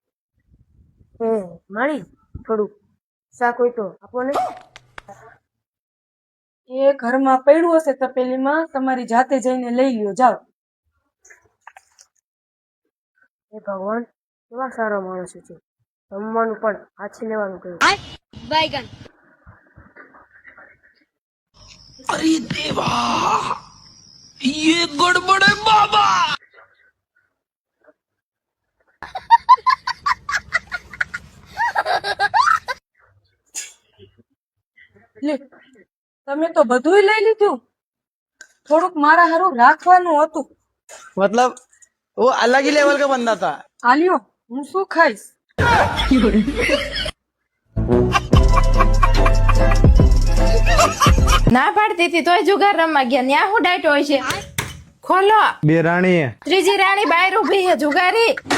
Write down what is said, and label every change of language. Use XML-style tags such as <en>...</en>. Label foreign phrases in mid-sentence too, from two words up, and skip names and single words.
<gu>માણી થોડું શાક હોય તો આપો ને. એ ઘરમાં પડ્યું હશે તપેલીમાં, તમારી જાતે જઈને લઈ લ્યો, જાઓ. એ ભગવાન, કેવા સારા માણસો છે. જમવાનું પણ હાથી લેવાનું કહ્યું. बैगन</gu> <hi>अरे देवा ये गड़बड़ है बाबा।</hi> <gu>લે, તમે તો બધુંય લઈ લીધું. થોડુંક મારા હારું રાખવાનું હતું.</gu> <hi>मतलब वो अलग ही लेवल का बंदा था।</hi> <gu>આલ્યો, હું શું ખાઈશ? ના પાડતી હતી તોય જુગાર રમવા ગયા. ન્યા હું ડાયટ હોય છે? ખોલો. બે રાણી ત્રીજી રાણી બહાર ઊભી છે, જુગારી.</gu>